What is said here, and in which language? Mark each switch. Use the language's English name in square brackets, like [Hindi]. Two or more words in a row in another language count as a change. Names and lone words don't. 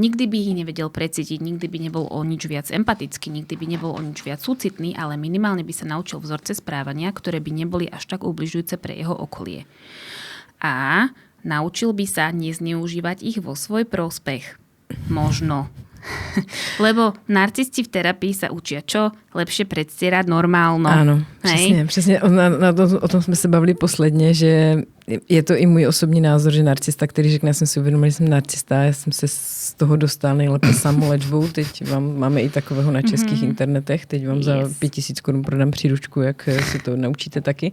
[Slovak] Nikdy by ich nevedel precítiť, nikdy by nebol o nič viac empatický, nikdy by nebol o nič viac súcitný, ale minimálne by sa naučil vzorce správania, ktoré by neboli až tak ubližujúce pre jeho okolie. A naučil by sa nezneužívať ich vo svoj prospech. Možno. Lebo narcisti v terapii sa učia čo? Lepšie predstierať normálno. [Czech] Áno, přesně. O tom jsme se bavili posledně, že je to i můj osobní názor, že narcista, který řekne, já jsem si uvědomil, že jsem narcista, já jsem se z toho dostal nejlépe samolečbou, teď máme i takového na českých internetech, teď vám za 5000 korun prodám příručku, jak si to naučíte taky.